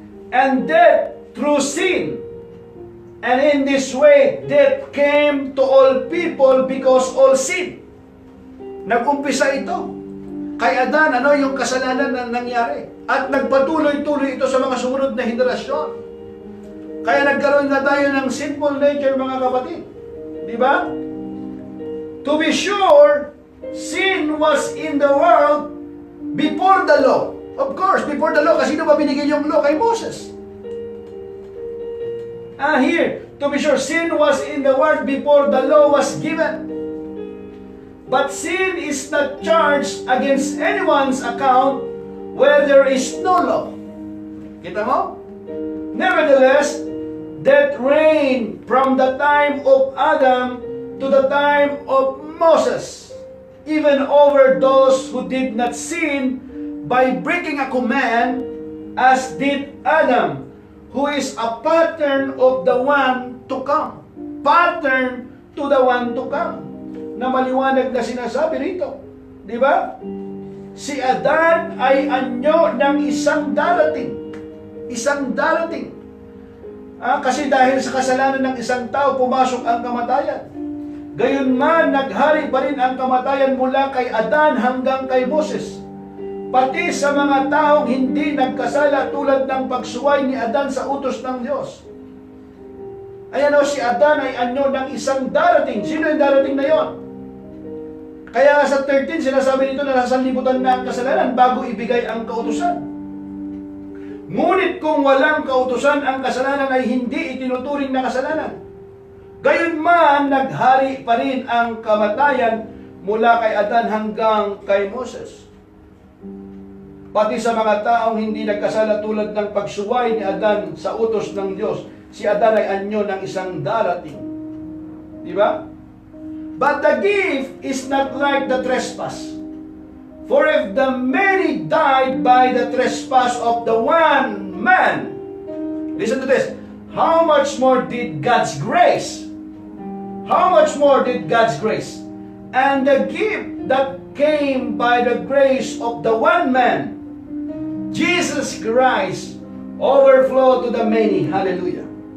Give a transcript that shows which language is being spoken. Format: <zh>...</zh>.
<en>And death through sin. And in this way, death came to all people because all sin.</en> <tl>Nag-umpisa ito kay Adan, yung kasalanan na nangyari. At nagpatuloy-tuloy ito sa mga sumunod na henerasyon. Kaya nagkaroon na tayo ng sinful nature, mga kapatid. Di ba?</tl> <en>To be sure, sin was in the world before the law. Of course, before the law,</en> <tl>kasi sino ba binigay yung law? Kay Moses.</tl> <en>Here, to be sure, sin was in the world before the law was given. But sin is not charged against anyone's account where there is no law.</en> <tl>Kita mo?</tl> <en>Nevertheless, death reigned from the time of Adam to the time of Moses, even over those who did not sin by breaking a command, as did Adam, who is a pattern of the one to come. Pattern to the one to come.</en> <tl>Na maliwanag na sinasabi rito. Di ba? Si Adan ay anyo ng isang darating. Isang darating. Kasi dahil sa kasalanan ng isang tao, pumasok ang kamatayan. Gayunman, naghari pa rin ang kamatayan mula kay Adan hanggang kay Moses. Pati sa mga taong hindi nagkasala tulad ng pagsuway ni Adan sa utos ng Diyos. Ayan si Adan ay anyo ng isang darating. Sino yung darating na yon? Kaya sa 13, sinasabi nito na nasa libutan na ang kasalanan bago ibigay ang kautusan. Ngunit kung walang kautusan, ang kasalanan ay hindi itinuturing na kasalanan. Gayunman, naghari pa rin ang kamatayan mula kay Adan hanggang kay Moses. Pati sa mga taong hindi nagkasala tulad ng pagsuway ni Adan sa utos ng Diyos, si Adan ay anyo ng isang darating. Di ba?</tl> <en>But the gift is not like the trespass. For if the many died by the trespass of the one man, listen to this, how much more did God's grace? How much more did God's grace and the gift that came by the grace of the one man, Jesus Christ, overflow to the many? Hallelujah.</en>